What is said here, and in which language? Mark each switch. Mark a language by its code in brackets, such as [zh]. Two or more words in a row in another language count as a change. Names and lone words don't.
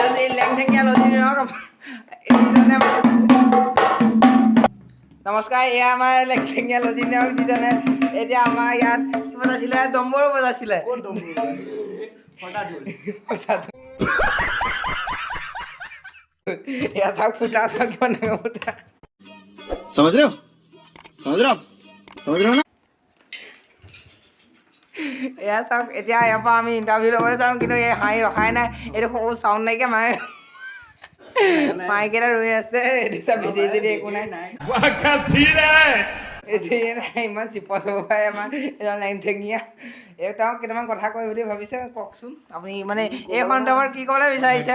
[as] নমস্কাৰ এয়া আমাৰ লেংটেঙীয়া লজিত নেওগ যিজনে এতিয়া আমাৰ ইয়াত কি বজাইছিলে ডম্বৰু বজাইছিলে এয়া চাওক ফুটা চাওক কিমান ডাঙৰ ফুটা [hi] समझ रहे हो ना [as] এয়া চাওক এতিয়া ইয়াৰ পৰা আমি ইণ্টাৰভিউ ল'বলৈ যাওঁ কিন্তু এই হাঁহি ৰখাই নাই এইটো সৰু চাউণ্ড নাইকিয়া মাইকেইটা ৰৈ আছে এইটো চব ভিডিঅ' চিডিঅ' একো নাই ইমান চিপচ হ'ব পাৰে আমাৰ এজন লেংটেঙীয়া তেওঁ কেইটামান কথা কয় বুলি ভাবিছে কওকচোন আপুনি মানে এই সন্দৰ্ভত কি ক'বলৈ বিচাৰিছে